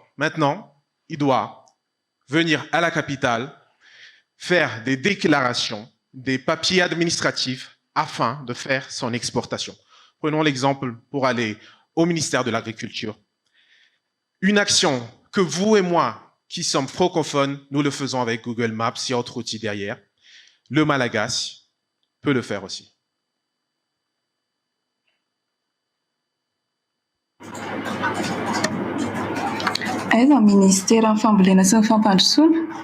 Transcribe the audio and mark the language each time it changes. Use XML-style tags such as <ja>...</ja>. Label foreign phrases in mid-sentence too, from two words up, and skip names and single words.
<fr>Maintenant, il doit venir à la capitale, faire des déclarations, des papiers administratifs afin de faire son exportation. Prenons l'exemple pour aller au ministère de l'Agriculture. Une action que vous et moi, qui sommes francophones, nous le faisons avec Google Maps, il y a autre outil derrière. Le malagasy peut le faire aussi.</fr> <mg>Aiza ny ministera amin'ny fambolena sy ny fampandrosoana?</mg>